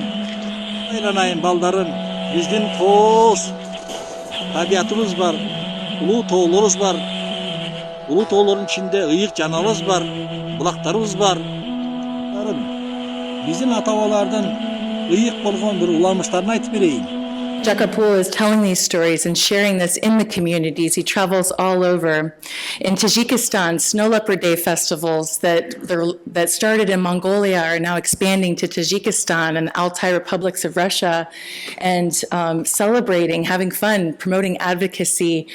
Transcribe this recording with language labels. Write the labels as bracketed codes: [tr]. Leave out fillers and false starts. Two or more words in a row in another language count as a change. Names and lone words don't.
[ky] Айланайын балдарын, биздин тоос табиятыбыз бар, улуу тоолорубуз бар. Улуу тоолордун ичинде ыйык жаныбарыбыз бар, булактарыбыз бар. Биздин ата-бабалардын ыйык болгон бир уламыштарын айтып берейин. [en] Jakarpul is telling these stories and sharing this in the communities. He travels all over. In Tajikistan, snow leopard day festivals that started in Mongolia are now expanding to Tajikistan and the Altai republics of Russia, and celebrating, having fun, promoting advocacy.